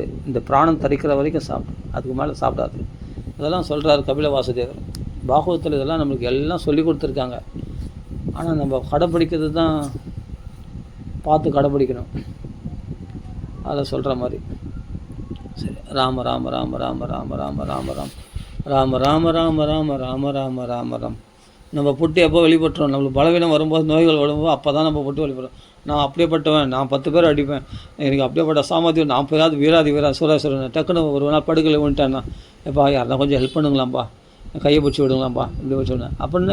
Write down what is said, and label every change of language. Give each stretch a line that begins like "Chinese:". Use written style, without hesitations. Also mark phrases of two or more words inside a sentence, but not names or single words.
Tamil: இந்த பிராணம் தரிக்கிற வரைக்கும் சாப்பிடு, அதுக்கு மேலே சாப்பிடாது. இதெல்லாம் சொல்கிறார் கபில வாசுதேவர். பாகவத்தில் இதெல்லாம் நம்மளுக்கு எல்லாம் சொல்லி கொடுத்துருக்காங்க. ஆனால் நம்ம கடைப்பிடிக்கிறது தான் பார்த்து கடைப்பிடிக்கணும். அதை சொல்கிற மாதிரி. சரி. ராம ராம ராம ராம ராம ராம ராம ராம ராம ராம ராம ராம ராம ராம ராம ராம். நம்ம புட்டு எப்போ வெளிப்பட்டுறோம்? நம்மளுக்கு பலவீனம் வரும்போது, நோய்கள் வரும்போது அப்போ தான் நம்ம புட்டு வெளிப்படுறோம். நான் அப்படியேப்பட்டவன், நான் 10 பேர் அடிப்பேன், எனக்கு அப்படியேப்பட்ட சாமர்த்தியம், நான் போயாவது வீராதி சுரேஸ்வரன் டக்குன்னு ஒரு நாள் படுக்கலை விட்டேன்னா, எப்பா யாருனா கொஞ்சம் ஹெல்ப் பண்ணுங்களாம்ப்பா, கையை பிடிச்சி விடுங்களாம்ப்பா, இப்படி வச்சு விடுங்க அப்படின்னா.